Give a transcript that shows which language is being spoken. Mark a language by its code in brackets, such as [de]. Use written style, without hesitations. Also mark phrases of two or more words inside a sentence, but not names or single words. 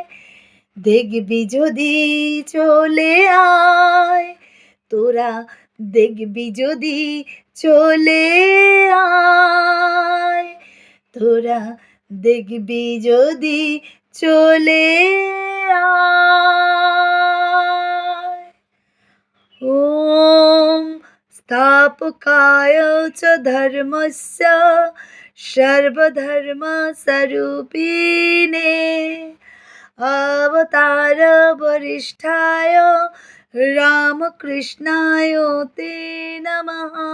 [bn] দেখবি যদি চলে আয়, তোরা দেখবি যদি চলে আয়। তোরা দেখবি যদি চলে আয়। [sa] ॐ स्थापकाय च धर्मस्य सर्वधर्मस्वरूपिणे अवतार वरिष्ठाय रामकृष्णाय ते नमः।